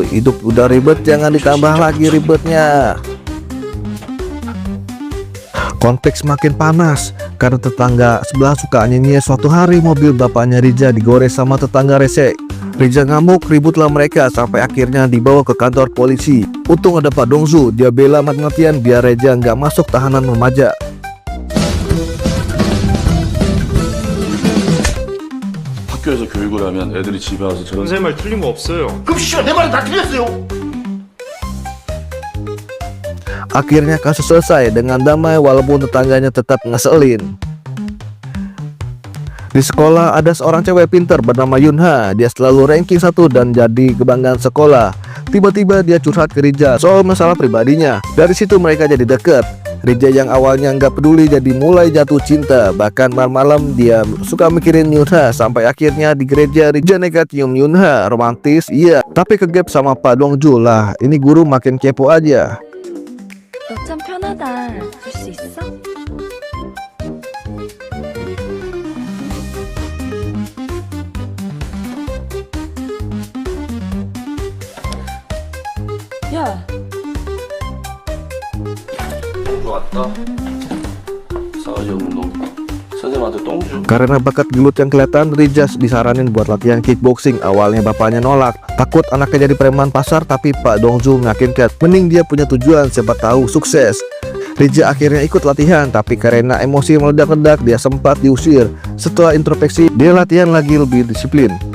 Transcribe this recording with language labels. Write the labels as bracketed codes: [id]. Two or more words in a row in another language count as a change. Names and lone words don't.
[id] Hidup udah ribet, jangan ditambah lagi ribetnya. Konteks makin panas karena tetangga sebelah suka nyanyi. Suatu hari mobil bapaknya Riza digores sama tetangga rese. Riza ngamuk, ributlah mereka sampai akhirnya dibawa ke kantor polisi. Untung ada Pak Dongju, dia bela mati-matian biar Riza nggak masuk tahanan remaja. [ko] 학교에서 교육을 하면 애들이 집에 와서 저런 선생님 말 틀린 거 없어요. 그럼 씨발 내 말은 다 틀렸어요. [id] Akhirnya kasus selesai dengan damai walaupun tetangganya tetap ngeselin. Di sekolah ada seorang cewek pintar bernama Yunha. Dia selalu ranking 1 dan jadi kebanggaan sekolah. Tiba-tiba dia curhat ke Riza soal masalah pribadinya. Dari situ mereka jadi deket. Riza yang awalnya nggak peduli jadi mulai jatuh cinta. Bahkan malam-malam dia suka mikirin Yunha. Sampai akhirnya di gereja Riza nekat cium Yunha. Romantis, iya. Tapi kegap sama Pak Dongju lah. Ini guru makin kepo aja. [ko] 너 참 편하다. 줄 수 있어? 야, 똥주 왔다. 싸가지 없는 놈. 선생님한테 똥주. [id] Karena bakat gelut yang kelihatan, Riza disaranin buat latihan kickboxing. Awalnya bapaknya nolak, takut anaknya jadi preman pasar. Tapi Pak Dongju meyakinkan, mending dia punya tujuan, siapa tahu sukses. Rija akhirnya ikut latihan, tapi karena emosi meledak-ledak dia sempat diusir. Setelah introspeksi, dia latihan lagi lebih disiplin.